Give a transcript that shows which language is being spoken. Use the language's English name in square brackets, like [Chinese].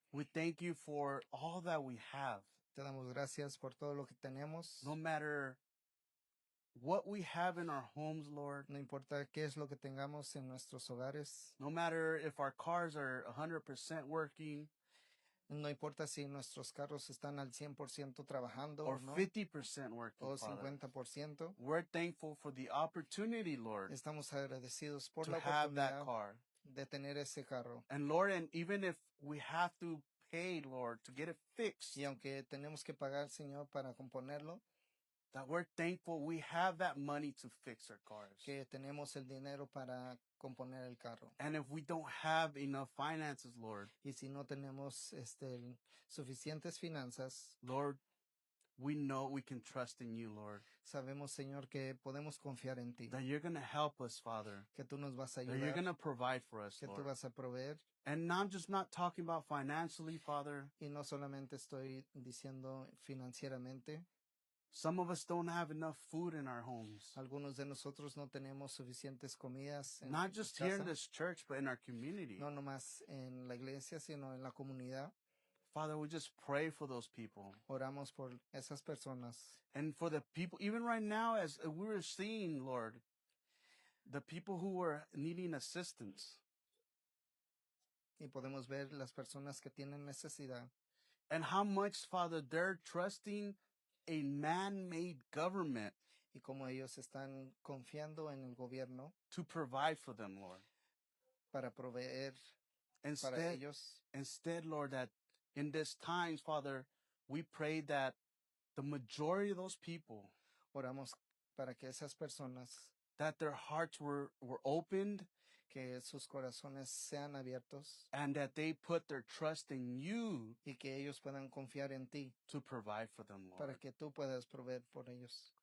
[English] We thank you for all that we have. [Spanish] Te damos gracias por todo lo que tenemos. [English] No matter what we have in our homes, Lord. [Spanish] No importa qué es lo que tengamos en nuestros hogares. [English] No matter if our cars are 100% working [Spanish] No importa si nuestros carros están al 100% trabajando [English] or [Spanish] o no, [English] 50% working, [Spanish] o [English] Father. [Spanish] 50%. [English] We're thankful for the opportunity, Lord, [Spanish] Estamos agradecidos por [English] to [Spanish] la [English] have that [Spanish] oportunidad [English] car. [Spanish] de tener ese carro. [English] And Lord, and even if we have to pay, Lord, to get it fixed, [Spanish] Y aunque tenemos que pagar, Señor, para componerlo, [English] that we're thankful we have that money to fix our cars. [Spanish] que tenemos el dinero para componer el carro. [English] And if we don't have enough finances, Lord, [Spanish] Y si no tenemos suficientes finanzas, [English] Lord, we know we can trust in you, Lord, [Spanish] sabemos, Señor, que podemos confiar en ti, [English] that you're going to help us, Father, [Spanish] que tú nos vas a [English] that you're [Spanish] ayudar, [English] going to provide for us, [Spanish] que tú [English] Lord. [Spanish] vas a proveer. [English] And I'm just not talking about financially, Father. [Spanish] Y no solamente estoy diciendo financieramente. [English] Some of us don't have enough food in our homes. [Spanish] Algunos de nosotros no tenemos suficientes comidas en [English] Not just here in this church, but in our community. [Spanish] no nomás en la iglesia, sino en la comunidad. [English] Father, we just pray for those people. [Spanish] Oramos por esas personas. [English] And for the people, even right now, as we were seeing, Lord, the people who were needing assistance. [Spanish] Y podemos ver las personas que tienen necesidad. [English] And how much, Father, they're trusting a man-made government [Spanish] Y como ellos están confiando en el gobierno [English] to provide for them, Lord. [Spanish] para proveer para [English] Instead, [Spanish] ellos. [English] Lord, that in this times, Father, we pray that the majority of those people, [Spanish] Oramos para que esas personas, [English] that their hearts were opened, [Spanish] que sus corazones sean abiertos [English] and that they put their trust in you [Spanish] y que ellos puedan confiar en ti [English] to provide for them, [Spanish] para [English] Lord. [Spanish] que tú puedas proveer por ellos.